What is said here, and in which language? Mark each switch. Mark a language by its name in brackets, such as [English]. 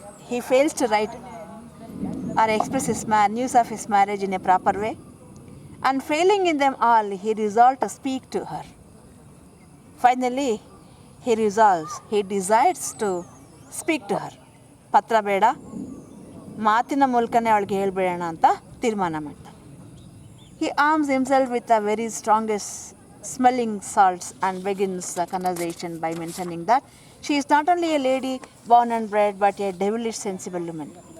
[English] He fails to write or express his news of his marriage in a proper way. And failing in them all, he resolved to speak to her. Finally, he decides to speak to her. [Kannada] ಪತ್ರ ಬೇಡ, ಮಾತಿನ ಮೂಲಕನೇ ಅವಳಿಗೆ ಹೇಳ್ಬೇಡೋಣ ಅಂತ ತೀರ್ಮಾನ ಮಾಡ್ತಾನೆ. [English] He arms himself with a very strongest smelling salts and begins the conversation by mentioning that she is not only a lady born and bred but a devilish sensible woman.